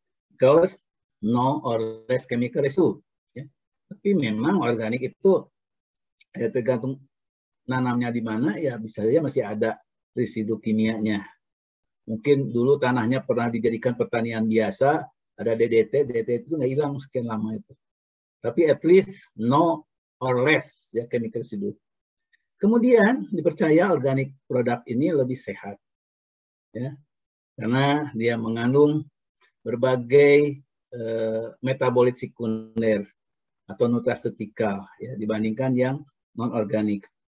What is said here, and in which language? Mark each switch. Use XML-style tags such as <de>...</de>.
<en>Because no or less chemical residue. Ya.</en> <id>Tapi memang organik itu ya tergantung nanamnya di mana, ya bisa saja masih ada residu kimianya. Mungkin dulu tanahnya pernah dijadikan pertanian biasa, ada DDT itu nggak hilang sekian lama itu.</id> <en>Tapi at least no or less ya chemical residue.</en> <id>Kemudian dipercaya organik produk ini lebih sehat, ya, karena dia mengandung berbagai metabolit sekunder atau nutrasetikal ya, dibandingkan yang non organik.</id>